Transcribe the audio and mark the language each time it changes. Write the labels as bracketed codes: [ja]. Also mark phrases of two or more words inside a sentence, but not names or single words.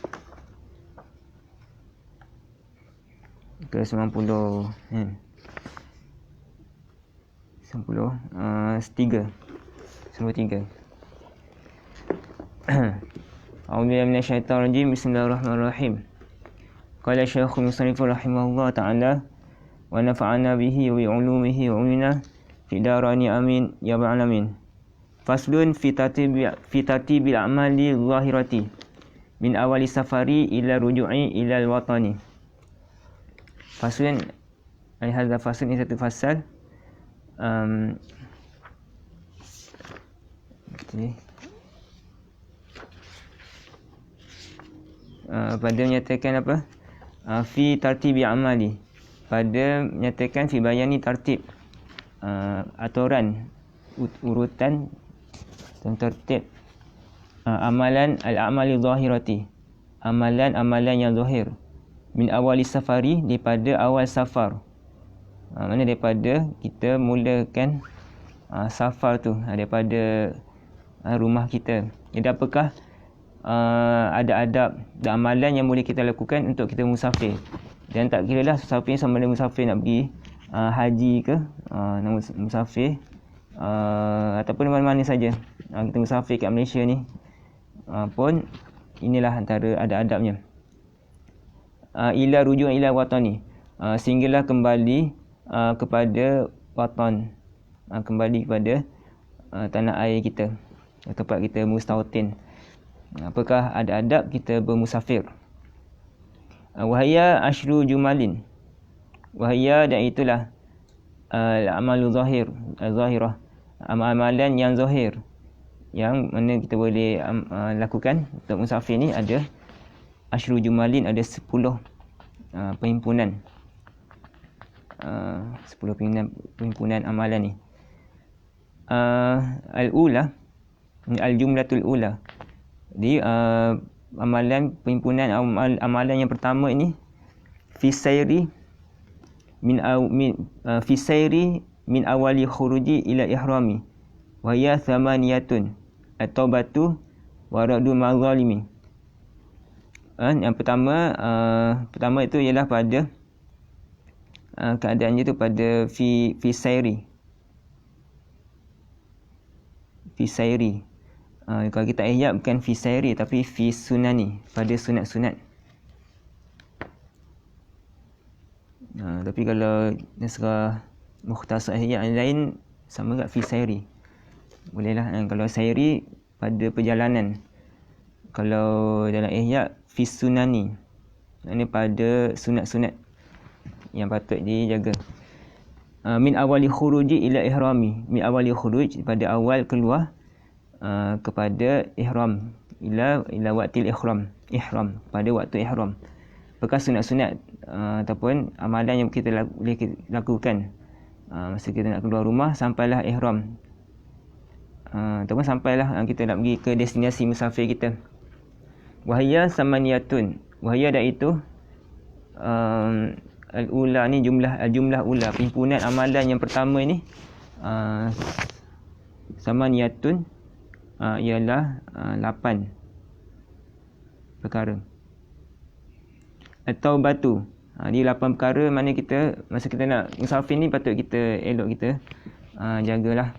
[ms] Ke 90 93. [ar] أعوذ بالله من الشيطان الرجيم. بسم الله الرحمن الرحيم. قال الشيخ المصنف رحمه الله تعالى ونفعنا به وبعلومه وإيانا في الدارين آمين يا رب العالمين. فصل في ترتيب الأعمال الظاهرة من أول السفر إلى الرجوع إلى الوطن. فصل هذا فصل, [ms] ini satu fasal pada menyatakan apa? [ar] في ترتيب الأعمال, [ms] pada menyatakan [ar] في بيان ترتيب, [ms] aturan urutan dan tertib amalan [ar] الأعمال الظاهرة, [ms] amalan yang zahir, [ar] من أول السفر, [ms] daripada awal safar. Mana daripada kita mulakan safar tu, daripada rumah kita. Jadi apakah ada adab dan amalan yang boleh kita lakukan untuk kita musafir, dan tak kira lah musafir sama ada musafir nak pergi haji ke, nak musafir ataupun mana-mana saja, kita musafir kat Malaysia ni pun inilah antara ada adabnya. [ar] إلى الرجوع إلى الوطن, [ms] sehinggalah kembali kepada watan, kembali kepada tanah air kita, tempat kita mustautin. Apakah ada adab kita bermusafir? [ar] وهي عشر جمل, [ms] wahaya, dan itulah [ar] الأعمال الظاهرة, [ms] amalan yang zahir yang mana kita boleh lakukan untuk musafir ni. Ada [ar] عشر جمل, [ms] ada 10 perhimpunan. 10 perhimpunan amalan ni. [ar] الأولى، الجملة الأولى. [ms] Jadi amalan perhimpunan amalan yang pertama ini [ar] في السير من أول الخروج إلى الإحرام وهي ثمانية التوبة ورد المظالم. [ms] Yang pertama itu ialah pada keadaannya itu pada [ar] في السير. [ms] Kalau kita ihya bukan [ar] في السير [ms] tapi [ar] في السنن, [ms] pada sunat-sunat. Tapi kalau nasrah mukhtasar ihya yang lain sama juga [ar] في السير. [ms] Bolehlah kalau sayri pada perjalanan. Kalau dalam ihya [ar] في السنن, [ms] ini pada sunat-sunat yang patut dijaga. [ar] من أول الخروج إلى الإحرام، من أول الخروج, [ms] pada awal keluar kepada ihram, [ar] إلى وقت الإحرام, [ms] pada waktu ihram. Bekas sunat-sunat ataupun amalan yang kita boleh lakukan masa kita nak keluar rumah sampailah ihram, ataupun sampailah kita nak pergi ke destinasi musafir kita. [ar] وهي ثمانية, [ms] wahya dah itu al-ula ni [ar] جملة أولى, [ms] perhimpunan amalan yang pertama ni samaniyatun ialah 8 perkara. Atau batu, dia 8 perkara mana kita masa kita nak musafir ni patut kita elok kita jagalah.